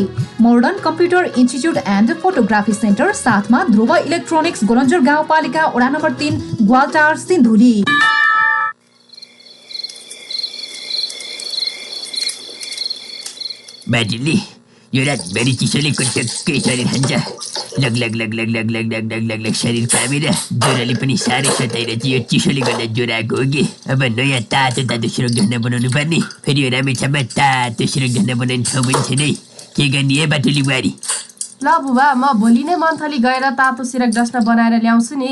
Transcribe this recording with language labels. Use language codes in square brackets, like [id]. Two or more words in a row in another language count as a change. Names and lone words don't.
[ne] मोडर्न कम्प्युटर इन्स्टिच्युट एन्ड फोटोग्राफी सेन्टर, साथमा ध्रुव इलेक्ट्रोनिक्स, गोलन्जर गाउँपालिका, वडा नम्बर 3, ग्वालटार, सिन्धुली। बाजुले यो रातभरि चिसोले कटक्कै शरीर खान्छ। लग लग लग लग लग लग लग लग लग लग शरीर कामेर ज्वरोले पनि साह्रै सताएर चाहिँ यो चिसोले गर्दा ज्वरो आएको हो कि। अब नयाँ तातो तातो सिरक झन्डा बनाउनु पर्ने। फेरि यो रामेछापमा तातो सिरक झन्डा बनाउने ठाउँ पनि छैन है। के गर्ने है बाटुली बुहारी? ल बुबा म भोलि नै मन्थली गएर तातो सिरक डस्ना बनाएर ल्याउँछु नि।